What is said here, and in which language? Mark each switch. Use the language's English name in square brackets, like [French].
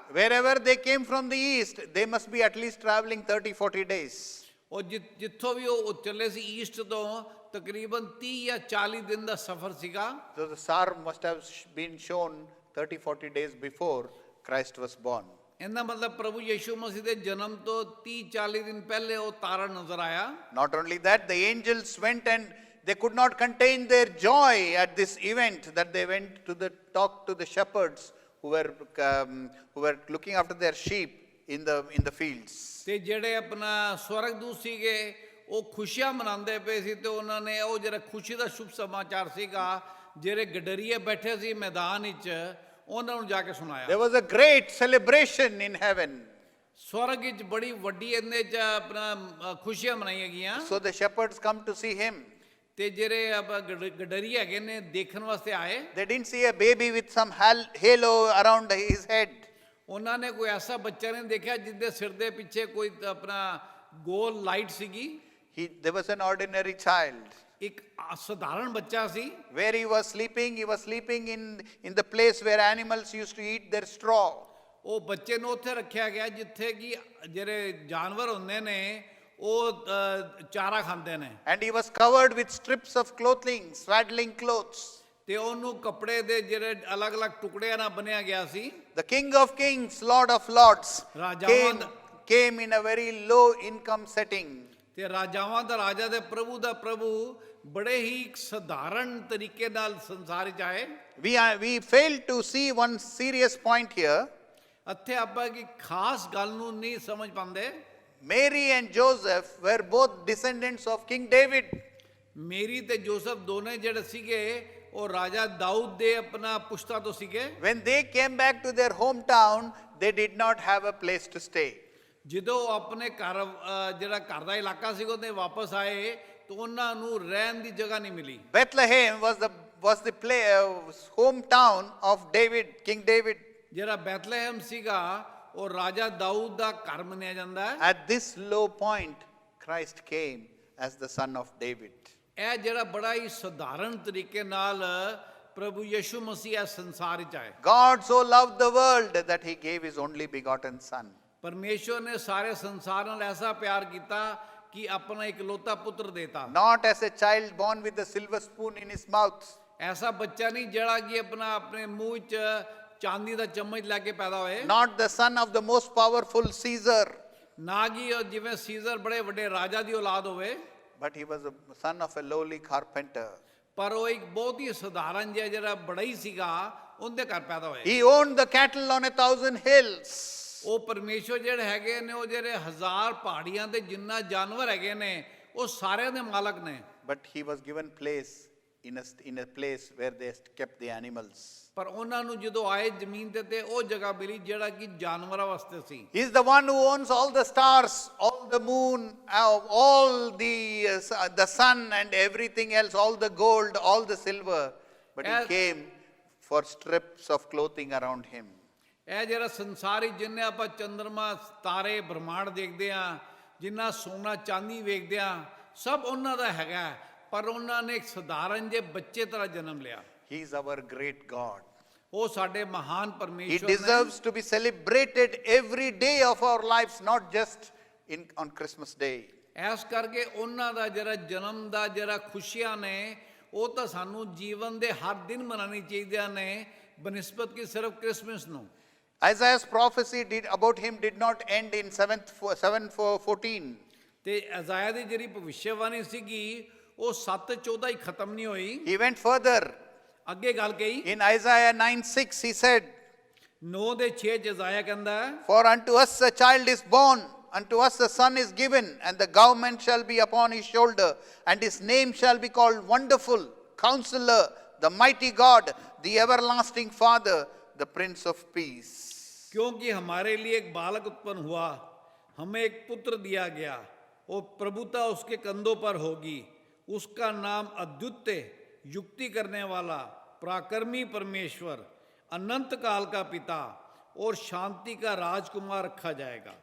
[English] Wherever they came from the east, they must be at least traveling 30-40 days. [Punjabi] ਉਹ ਜਿੱਥੋਂ ਵੀ ਉਹ ਚੱਲੇ ਸੀ East ਤੋਂ ਤਕਰੀਬਨ 30 ਜਾਂ 40 ਦਿਨ ਦਾ ਸਫ਼ਰ ਸੀਗਾ। [English] So the star must have been shown 30-40 days before Christ was born. [Punjabi] ਇਹਦਾ ਮਤਲਬ ਪ੍ਰਭੂ ਯਿਸੂ ਮਸੀਹ ਦੇ ਜਨਮ ਤੋਂ 30-40 ਦਿਨ ਪਹਿਲੇ ਉਹ ਤਾਰਾ ਨਜ਼ਰ ਆਇਆ। [English] Not only that, the angels went and they could not contain their joy at this event, that they went to talk to the shepherds who were looking after their sheep in the fields. [Punjabi] ਤੇ ਜਿਹੜੇ ਆਪਣਾ ਸਵਰਗਦੂਤ ਸੀਗੇ ਉਹ ਖੁਸ਼ੀਆਂ ਮਨਾਉਂਦੇ ਪਏ ਸੀ ਤੇ ਉਹਨਾਂ ਨੇ ਉਹ ਜਿਹੜਾ ਖੁਸ਼ੀ ਦਾ ਸ਼ੁਭ ਸਮਾਚਾਰ ਸੀਗਾ ਜਿਹੜੇ ਗਡਰੀਏ ਬੈਠੇ ਸੀ ਮੈਦਾਨ ਵਿੱਚ ਉਹਨਾਂ ਨੂੰ ਜਾ ਕੇ ਸੁਣਾਇਆ। [English] There was a great celebration in heaven. [Punjabi] ਸਵਰਗ ਵਿੱਚ ਬੜੀ ਵੱਡੀ ਇਹਦੇ ਚ ਆਪਣਾ ਖੁਸ਼ੀਆਂ ਮਨਾਈਆਂ ਗਈਆਂ। [English] So the shepherds come to see him. [Punjabi] ਤੇ ਜਿਹੜੇ ਗਡਰੀ ਹੈਗੇ ਨੇ ਦੇਖਣ ਵਾਸਤੇ ਆਏ। [English] They didn't see a baby with some halo around his head. [Punjabi] ਉਹਨਾਂ ਨੇ ਕੋਈ ਐਸਾ ਬੱਚਾ ਨਹੀਂ ਦੇਖਿਆ ਜਿਹਦੇ ਸਿਰ ਦੇ ਪਿੱਛੇ ਕੋਈ ਆਪਣਾ ਗੋਲ ਲਾਈਟ ਸੀਗੀ। [English] There was an ordinary child. [Punjabi] ਇੱਕ ਸਧਾਰਨ ਬੱਚਾ ਸੀ। [English] Where he was sleeping in the place where animals used to eat their straw. [Punjabi] ਉਹ ਬੱਚੇ ਨੂੰ ਉੱਥੇ ਰੱਖਿਆ ਗਿਆ ਜਿੱਥੇ ਕਿ ਜਿਹੜੇ ਜਾਨਵਰ ਹੁੰਦੇ ਨੇ ਉਹ ਚਾਰਾ ਖਾਂਦੇ ਨੇ। [English] And he was covered with strips of clothing, swaddling clothes. [Punjabi] ਤੇ ਉਹਨੂੰ ਕੱਪੜੇ ਦੇ ਜਿਹੜੇ ਅਲੱਗ-ਅਲੱਗ ਟੁਕੜਿਆਂ ਨਾਲ ਬਣਿਆ ਗਿਆ ਸੀ। [English] The King of Kings, Lord of Lords, came in a very low income setting. [Punjabi] ਤੇ ਰਾਜਾਵਾਂ ਦਾ ਰਾਜਾ ਤੇ ਪ੍ਰਭੂ ਦਾ ਪ੍ਰਭੂ ਬੜੇ ਹੀ ਸਧਾਰਨ ਤਰੀਕੇ ਨਾਲ ਸੰਸਾਰ ਵਿੱਚ ਆਏ। [English] We fail to see one serious point here. [Punjabi] ਇੱਥੇ ਆਪਾਂ ਕੀ ਖਾਸ ਗੱਲ ਨੂੰ ਨਹੀਂ ਸਮਝ ਪਾਉਂਦੇ। [English] Mary and Joseph were both descendants of King David. [Punjabi] ਮੇਰੀ ਤੇ ਜੋਸਫ ਦੋਨੇ ਜਿਹੜੇ ਸੀਗੇ ਉਹ ਰਾਜਾ ਦਾਊਦ ਦੇ ਆਪਣਾ ਪੁਸ਼ਤਾ ਤੋਂ ਸੀਗੇ। [English] When they came back to their hometown, they did not have a place to stay. [Punjabi] ਜਦੋਂ ਆਪਣੇ ਘਰ ਜਿਹੜਾ ਘਰ ਦਾ ਇਲਾਕਾ ਸੀ ਉਹਦੇ ਵਾਪਸ ਆਏ ਤਾਂ ਉਹਨਾਂ ਨੂੰ ਰਹਿਣ ਦੀ ਜਗ੍ਹਾ ਨਹੀਂ ਮਿਲੀ। [English] Bethlehem was the hometown of David, King David. [Punjabi] ਜਿਹੜਾ ਬੈਤਲਹਿਮ ਸੀਗਾ ਉਹ ਰਾਜਾ ਦਾਊਦ ਦਾ ਘਰ ਮੰਨਿਆ ਜਾਂਦਾ ਹੈ। [English] At this low point, Christ came as the son of David. [Punjabi] ਇਹ ਜਿਹੜਾ ਬੜਾ ਹੀ ਸਧਾਰਨ ਤਰੀਕੇ ਨਾਲ ਪ੍ਰਭੂ ਯਿਸੂ ਮਸੀਹ ਇਸ ਸੰਸਾਰ ਵਿੱਚ ਆਏ। [English] God so loved the world that he gave his only begotten son. [Punjabi] ਪਰਮੇਸ਼ਵਰ ਨੇ ਸਾਰੇ ਸੰਸਾਰ ਨਾਲ ਐਸਾ ਪਿਆਰ ਕੀਤਾ ਕਿ ਆਪਣਾ ਇਕਲੌਤਾ ਪੁੱਤਰ ਦੇਤਾ। [English] Not as a child born with a silver spoon in his mouth. [Punjabi] ਐਸਾ ਬੱਚਾ ਨਹੀਂ ਜਿਹੜਾ ਕਿ ਆਪਣੇ ਮੂੰਹ 'ਚ ਚਾਂਦੀ ਦਾ ਚਮਚ ਲੈ ਕੇ ਪੈਦਾ ਹੋਏ। [English] Not the son of the most powerful Caesar. [Punjabi] ਨਾ ਕਿ ਉਹ ਜਿਵੇਂ ਸੀਜ਼ਰ ਬੜੇ ਵੱਡੇ ਰਾਜਾ ਦੀ ਔਲਾਦ ਹੋਵੇ। [English] But he was a son of a lowly carpenter. [Punjabi] ਪਰ ਉਹ ਇੱਕ ਬਹੁਤ ਹੀ ਸਧਾਰਨ ਜਿਹਾ ਜਿਹੜਾ ਬੜਾ ਹੀ ਸੀਗਾ ਉਹਦੇ ਘਰ ਪੈਦਾ ਹੋਏ। [English] He owned the cattle on 1,000 hills. [Punjabi] ਉਹ ਪਰਮੇਸ਼ਵਰ ਜਿਹੜੇ ਹੈਗੇ ਨੇ ਉਹ ਜਿਹੜੇ 1000 ਪਹਾੜੀਆਂ ਤੇ ਜਿੰਨਾ ਜਾਨਵਰ ਹੈਗੇ ਨੇ ਉਹ ਸਾਰਿਆਂ ਦੇ ਮਾਲਕ ਨੇ। [English] But he was given place in a place where they kept the animals. [Punjabi] ਪਰ ਉਹਨਾਂ ਨੂੰ ਜਦੋਂ ਆਏ ਜ਼ਮੀਨ ਤੇ ਉਹ ਜਗ੍ਹਾ ਮਿਲੀ ਜਿਹੜਾ ਕਿ ਜਾਨਵਰਾਂ ਵਾਸਤੇ ਸੀ। [English] He is the one who owns all the stars, all the moon, all the sun and everything else, all the gold, all the silver. But he came for strips of clothing around him. [Punjabi] ਇਹ ਜਿਹੜਾ ਸੰਸਾਰੀ ਜਿੰਨੇ ਆਪਾਂ ਚੰਦਰਮਾ ਤਾਰੇ ਬ੍ਰਹਮਾਂਡ ਦੇਖਦੇ ਆ, ਜਿੰਨਾ ਸੋਨਾ ਚਾਂਦੀ ਵੇਖਦੇ ਆ, ਸਭ ਉਹਨਾਂ ਦਾ ਹੈਗਾ। ਪਰ ਉਹਨਾਂ ਨੇ ਇੱਕ ਸਧਾਰਨ ਜਿਹੇ ਬੱਚੇ ਤਰ੍ਹਾਂ ਜਨਮ ਲਿਆ। [English] He is our great God. [Punjabi] ਉਹ ਸਾਡੇ ਮਹਾਨ [English] He [Punjabi] ਪਰਮੇਸ਼ਵਰ ਨੇ। [English] deserves to be celebrated every day of our lives, not just on Christmas Day. [Punjabi] S ਕਰਕੇ ਉਹਨਾਂ ਦਾ ਜਿਹੜਾ ਜਨਮ ਦਾ ਜਿਹੜਾ ਖੁਸ਼ੀਆਂ ਨੇ ਉਹ ਤਾਂ ਸਾਨੂੰ ਜੀਵਨ ਦੇ ਹਰ ਦਿਨ ਮਨਾਉਣੀ ਚਾਹੀਦੀਆਂ ਨੇ ਬਨਿਸਬਤ ਕਿ ਸਿਰਫ ਕ੍ਰਿਸਮਸ ਨੂੰ। [English] Isaiah's prophecy about him did not end in 7:14. [Punjabi] ਤੇ ਅਜ਼ਾਇਆ ਦੀ ਜਿਹੜੀ ਭਵਿੱਖਬਾਣੀ ਸੀਗੀ ਉਹ 7:14 ਹੀ ਖਤਮ ਨਹੀਂ ਹੋਈ। [English] He went further. [Punjabi] ਅੱਗੇ ਗੱਲ ਕਹੀ। [English] In Isaiah 9:6 he said, [Punjabi] 9:6 ਚ ਅਜ਼ਾਇਆ ਕਹਿੰਦਾ ਹੈ, [English] For unto us a child is born, unto us a son is given, and the government shall be upon his shoulder, and his name shall be called Wonderful, Counselor, the Mighty God, the Everlasting Father, the Prince of Peace. [Hindi] क्योंकि हमारे लिए एक बालक उत्पन्न हुआ, हमें एक पुत्र दिया गया, और प्रभुता उसके कंधों पर होगी, उसका नाम अद्वितीय, युक्ति करने वाला, पराक्रमी परमेश्वर, अनंत काल का पिता और शांति का राजकुमार रखा जाएगा।